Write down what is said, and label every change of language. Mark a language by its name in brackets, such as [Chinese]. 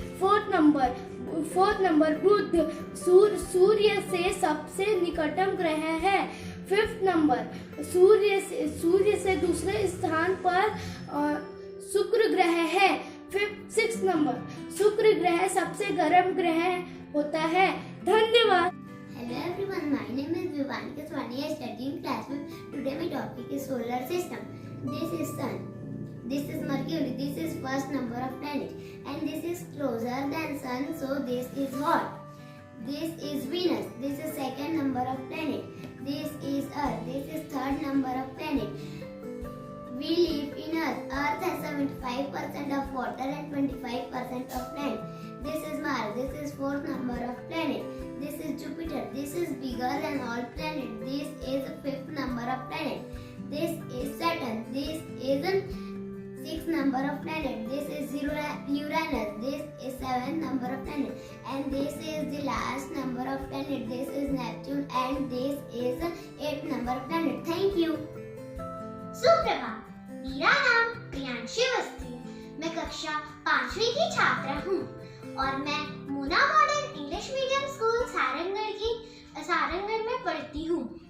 [Hindi] Fourth number बुध सूर्य से सबसे निकटतम ग्रह है। फिफ्थ नंबर, सूर्य से दूसरे स्थान पर शुक्र ग्रह है। सिक्स नंबर, शुक्र ग्रह सबसे गर्म ग्रह होता है। धन्यवाद। [English] Hello everyone, my name is Vivani Keswani. I study in class 5. Today my topic is solar system. This is sun. This is Mercury. This is first number of planet, and this is closer than sun, so this is hot. This is Venus. This is second number of planet. This is Earth. This is third number of planet. We live in Earth. Earth has 75% of water and 25% of land. This is Mars. This is fourth number of planet. This is Jupiter. This is bigger than all planets. This is fifth number of planet. This is Saturn. This is sixth number of planet. This is Uranus. This is seventh number of planet. And this is the last number of planet. This is Neptune. And this is eighth number of planet. Thank you. [Hindi] सुप्रभात। मेरा नाम प्रियांशी अवस्थी। मैं कक्षा 5वीं की छात्रा हूँ और मैं Mona modern English medium school Sarangarh में पढ़ती हूँ।